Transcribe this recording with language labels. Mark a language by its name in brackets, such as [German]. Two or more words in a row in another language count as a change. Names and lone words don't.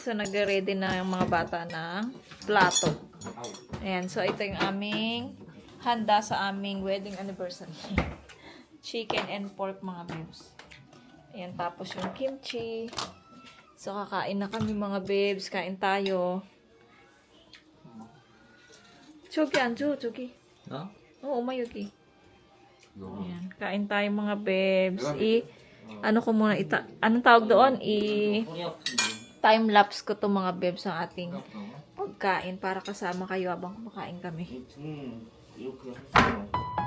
[Filipino] So, nag-ready na yung mga bata ng plato. Ayan, so ito yung aming handa sa aming [English] wedding anniversary. Chicken and pork, [Filipino] mga babes. Ayan, tapos yung kimchi. So, kakain na kami, mga babes. Kain tayo. [Korean] 저기 앉아, 저기. 오마 여기. [Filipino] Ayan, kain tayo, mga babes. Ano ko muna, anong tawag doon? Time-lapse ko to, mga babes, ang ating pagkain para kasama kayo habang kumakain kami.